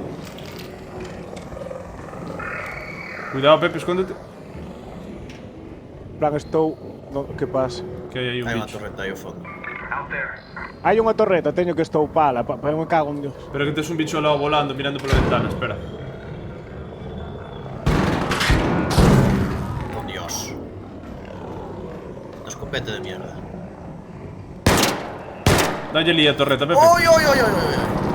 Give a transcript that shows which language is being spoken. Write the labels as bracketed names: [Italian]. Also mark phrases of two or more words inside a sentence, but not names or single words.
[Spanish] Cuidado, Pepe, escóndete. [Galician] En plan, estou... No, que pasa? Que hai aí un Hai unha bicho. torreta aí ao fondo. Hai unha torreta, teño que estoupala, pero [Spanish] me cago en Dios. [Galician] Pero que tes un bicho ao lado volando, mirando pola ventana, espera. Oh, [Spanish] Dios. Una escopeta de mierda. [Galician] Dalle ali a torreta, Pepe. ¡Oy, oy, oy, oy, oy!